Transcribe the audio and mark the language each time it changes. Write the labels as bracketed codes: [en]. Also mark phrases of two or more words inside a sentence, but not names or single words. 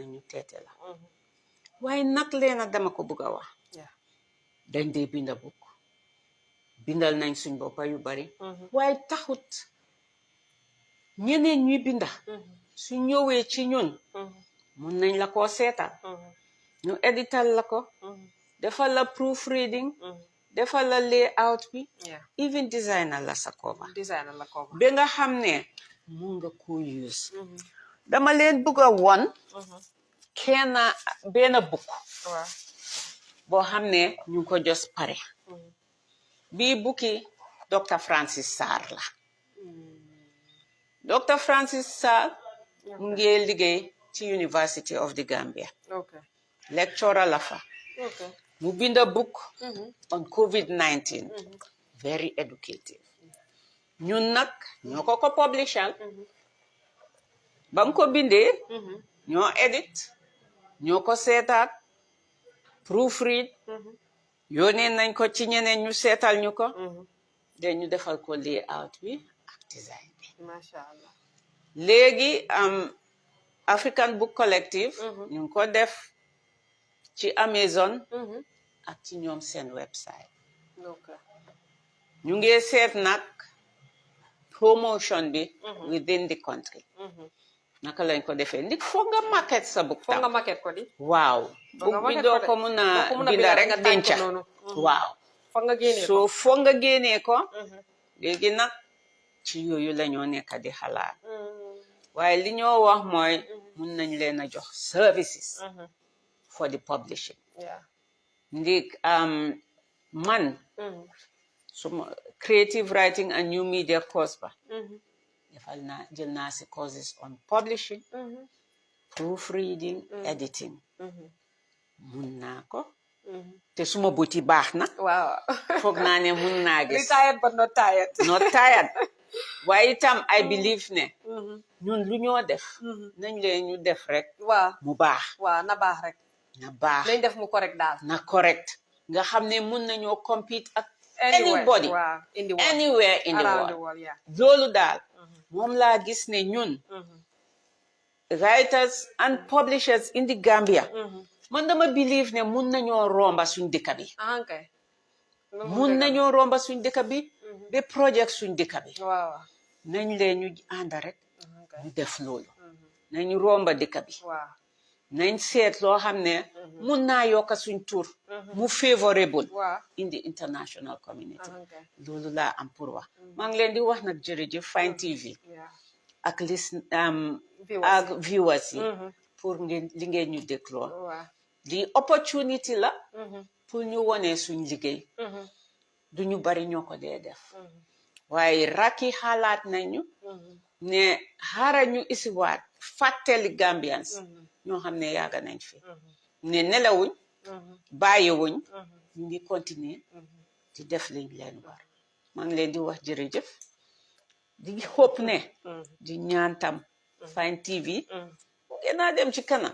[wo] nañu teete la waaye nag leena dama ko bëgg a wax dañ dee binda book bindal nañ suñ boppa yu bari waaye taxut ñeneen ñuy binda su ñëwee ci ñun mun nañ la koo seetal ñu edital la ko defal la proofreading defal la layout bi even designer la sa cover ba nga xam ne mun nga ko use dama leen bëgg a won benn book boo xam ne ñu ko jos pare bii bukki Dr. Francis Sarr la Dr. Francis Sarr mu ngi liggéey ci University of the Gambia lecturer la fa mu binda [en] book on COVID-19 very educative [wo] ñun nag ñoo ko publishal bam ko bindee ñoo edit ñoo ko seetaat proofread yónnee nañ ko ci ñeneen ñu seetal ñu ko de ñu defal ko layout bi ak design bi [ar] Masha Allah. [wo] léegi African Book Collective ñu ngi ko def ci Amazon ak ci ñoom seen website ñu ngi seet nag promotion bi [en] within the country [wo] naka lañ ko defee ndik foog nga market sa book tam waaw book bi doo ko mun a binda rek denca waaw foog nga génnee ko léegi nag ci yooyu la ñoo nekk di xalaat waaye li ñoo wax mooy mun nañ leen a jox [en] services for the publishing [wo] ndik man suma [en] creative writing and new media course [wo] ba defal naa jël naa si [en] courses on publishing proofreading editing [wo] mun naa ko te suma buti baax na foog naa ne mun naa gis [en] tired but not tired [wo] waaye itam [en] I believe [wo] ne ñun lu ñoo def nañ leen ñu def rek mu baax na baax rek na baax nañ def mu correct daal na correct nga xam ne mun nañoo compete ak anybody [en] wow, in the world, anywhere in the around world the world, yeah. [wo] loolu daal moom laa gis ne ñun [en] writers and publishers in the Gambia [wo] man dama believe ne mun nañoo romba suñ dëkk bi [en] Okay. [wo] mun nañoo romba suñ dëkk bi ba project suñ dëkk bi [en] Wow. [wo] nañ leen ñu ànd rek [en] Okay. [wo] ñu def loolu nañ romba dëkk bi [en] Wow. [wo] nañ seet loo xam ne mun naa yokk suñ tur mu favorable [en] Wow. in the international community Okay. [wo] loolu laa am pour wax maa ngi leen di wax nag jërëjëf Fine TV [en] Yeah. [wo] ak [en] Viewers. [wo] ak viewers yi pour ngeen li ngeen ñu dégloo [en] Wow. [wo] di opportunity la pour ñu wone suñ liggéey du ñu bari ñoo ko dee def waaye rakki xalaat nañu ne xaaral ñu isiwaat fàttali Gambians ñoo xam ne yàgg nañ fi ne nelawuñ bàyyiwuñ ñu ngi continuer di def liñ leen war maa ngi leen di wax jërëjëf di hope ne di ñaan tam Fine TV ngeen naa dem ci kanam